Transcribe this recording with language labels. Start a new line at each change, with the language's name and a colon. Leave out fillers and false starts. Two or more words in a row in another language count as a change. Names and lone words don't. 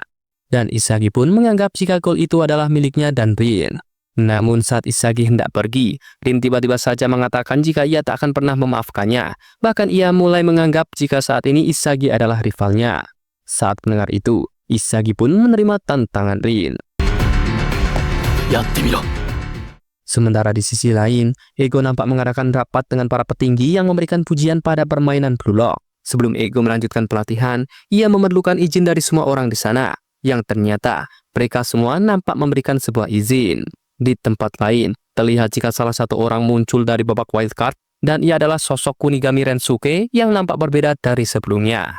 Indonesian: Dan Isagi pun menganggap jika gol itu adalah miliknya dan Rin. Namun saat Isagi hendak pergi, Rin tiba-tiba saja mengatakan jika ia tak akan pernah memaafkannya. Bahkan ia mulai menganggap jika saat ini Isagi adalah rivalnya. Saat mendengar itu, Isagi pun menerima tantangan Rin.
Japanese: やってみろ。
Indonesian: Sementara di sisi lain, Ego nampak mengadakan rapat dengan para petinggi yang memberikan pujian pada permainan Blue Lock. Sebelum Ego melanjutkan pelatihan, ia memerlukan izin dari semua orang di sana, yang ternyata mereka semua nampak memberikan sebuah izin. Di tempat lain, terlihat jika salah satu orang muncul dari babak wildcard, dan ia adalah sosok Kunigami Rensuke yang nampak berbeda dari sebelumnya.